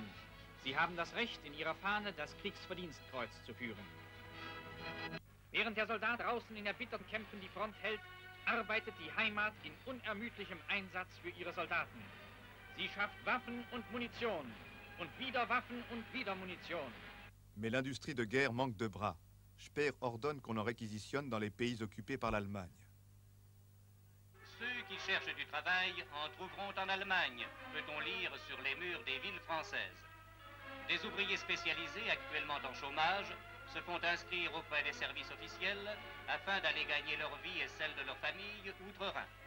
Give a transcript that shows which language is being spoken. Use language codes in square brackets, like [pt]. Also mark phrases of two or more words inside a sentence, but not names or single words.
[de] Sie haben das Recht, in ihrer Fahne das Kriegsverdienstkreuz zu führen. Während der Soldat draußen in erbitterten Kämpfen die Front hält, arbeitet die Heimat in unermüdlichem Einsatz für ihre Soldaten. Sie schafft Waffen und Munition, und wieder Waffen und wieder Munition. [fr] Mais l'industrie de guerre manque de bras. Speer ordonne qu'on en réquisitionne dans les pays occupés par l'Allemagne. Ceux qui cherchent du travail en trouveront en Allemagne, peut-on lire sur les murs des villes françaises. Des ouvriers spécialisés actuellement en chômage se font inscrire auprès des services officiels afin d'aller gagner leur vie et celle de leur famille outre-Rhin.